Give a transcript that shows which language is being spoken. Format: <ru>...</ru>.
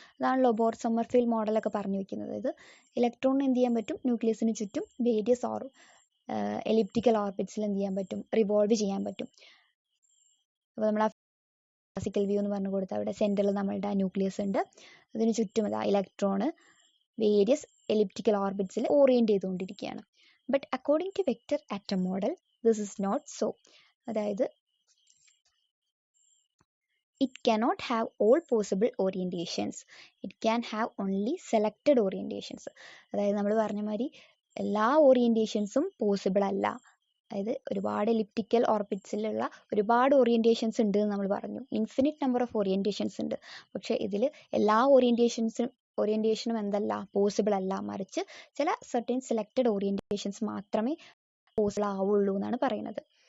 <ml>അതാണല്ലോ ബോർ സമ്മർഫീൽഡ് മോഡലൊക്കെ പറഞ്ഞു വെക്കുന്നത്. ഇത് ഇലക്ട്രോണിന് എന്ത് ചെയ്യാൻ പറ്റും, ന്യൂക്ലിയസിന് ചുറ്റും വേരിയസ് എലിപ്റ്റിക്കൽ ഓർബിറ്റ്സിൽ എന്ത് ചെയ്യാൻ പറ്റും, റിവോൾവ് ചെയ്യാൻ പറ്റും. അപ്പോൾ നമ്മൾ ആ ക്ലാസിക്കൽ വ്യൂ എന്ന് പറഞ്ഞു കൊടുത്താൽ അവിടെ സെൻറ്ററിൽ നമ്മളുടെ ന്യൂക്ലിയസ് ഉണ്ട്, അതിന് ചുറ്റും അതാ ഇലക്ട്രോണ് വേരിയസ് എലിപ്റ്റിക്കൽ ഓർബിറ്റ്സിൽ ഓറിയൻറ്റ് ചെയ്തുകൊണ്ടിരിക്കുകയാണ്.</ml> <en>But according to vector atom model this is not so. അതായത് it cannot have all possible orientations. It can have only selected orientations.</en> <ml>അതായത് നമ്മൾ പറഞ്ഞ മാതിരി എല്ലാ ഓറിയൻറ്റേഷൻസും പോസിബിൾ അല്ല. അതായത് ഒരുപാട് എലിപ്റ്റിക്കൽ ഓർബിറ്റ്സിലുള്ള ഒരുപാട് ഓറിയൻറ്റേഷൻസ് ഉണ്ട് എന്ന് നമ്മൾ പറഞ്ഞു, ഇൻഫിനിറ്റ് നമ്പർ ഓഫ് ഓറിയൻറ്റേഷൻസ് ഉണ്ട്. പക്ഷേ ഇതിൽ എല്ലാ ഓറിയൻറ്റേഷനും എന്തല്ല, പോസിബിൾ അല്ല. മറിച്ച് ചില സെർട്ടൻ സെലക്റ്റഡ് ഓറിയൻറ്റേഷൻസ് മാത്രമേ പോസിബിൾ ആവുള്ളൂ എന്നാണ് പറയുന്നത്.</ml>